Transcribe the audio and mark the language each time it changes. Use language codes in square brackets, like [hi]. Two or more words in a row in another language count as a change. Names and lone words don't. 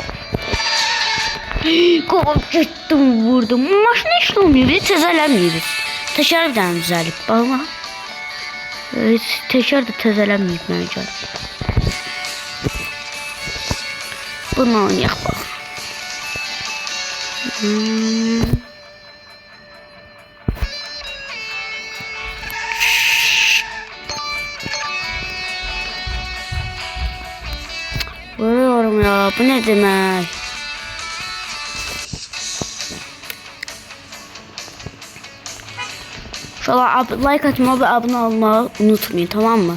[az] Qovub getdim, vurdum. Maşın heç olmuyor, təzələnməyib. Təkər bir dənə düzəlib. Baxma. Təkər də təzələnməyib mənə gəl. Bununla oynayaq bax. [tr] Vuruyorum ya, bu ne demek? Şöyle like atmayı ve abone olmayı unutmayın, tamam mı?